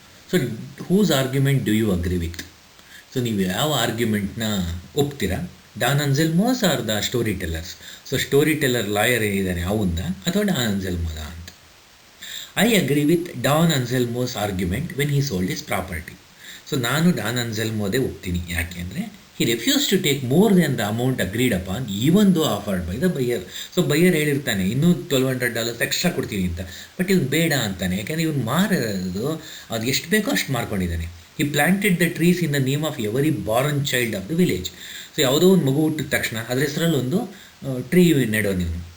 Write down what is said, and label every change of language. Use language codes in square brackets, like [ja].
[en] So whose argument do you agree with? So [kn] ನೀವು ಯಾವ ಆರ್ಗ್ಯುಮೆಂಟ್ನ ಒಪ್ತೀರಾ? [en] Don Anselmo's are the storytellers? [kn] So story teller lawyer ಏನಿದ್ದಾನೆ ಅವಂದ ಅಥವಾ Don ಅನ್ಸೆಲ್ಮೋದ ಅಂತ? [en] I agree with Don Anselmo's argument when he sold his property. [kn] So ನಾನು Don ಅನ್ಸೆಲ್ಮೋದೇ ಒಪ್ತೀನಿ. ಯಾಕೆ ಅಂದರೆ [en] he refused to take more than the amount agreed upon even though offered by the buyer. [kn] So buyer ಹೇಳಿರ್ತಾನೆ ಇನ್ನೂ $1,200 extra ಕೊಡ್ತೀನಿ ಅಂತ, but ಇವ್ನು ಬೇಡ ಅಂತಾನೆ. ಯಾಕೆಂದರೆ ಇವ್ನು ಮಾರೋದು ಅದು ಎಷ್ಟು ಬೇಕೋ ಅಷ್ಟು ಮಾರ್ಕೊಂಡಿದ್ದಾನೆ. [en] He planted the trees in the name of every born child of the village. [kn] So ಯಾವುದೋ ಒಂದು ಮಗು ಹುಟ್ಟಿದ ತಕ್ಷಣ ಅದ್ರ ಹೆಸರಲ್ಲಿ ಒಂದು ಟ್ರೀ ನೆಡೋ ನೀವು.